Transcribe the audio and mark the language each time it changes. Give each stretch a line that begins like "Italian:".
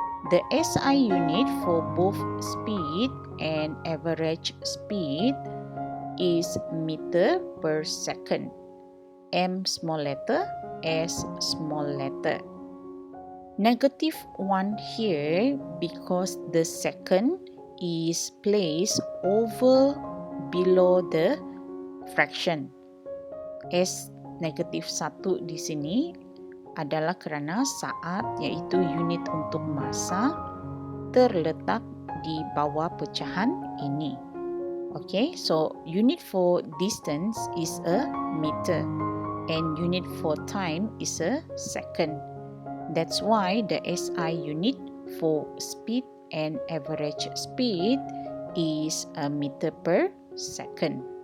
English: The SI unit for both speed and average speed is meter per second. M small letter, S small letter. Negative 1 here because the second is placed over below the fraction.
Malay: S negatif 1 di sini adalah kerana saat, iaitu unit untuk masa, terletak di bawah pecahan ini.
English: Okay, so unit for distance is a meter and unit for time is a second. That's why the SI unit for speed and average speed is a meter per second.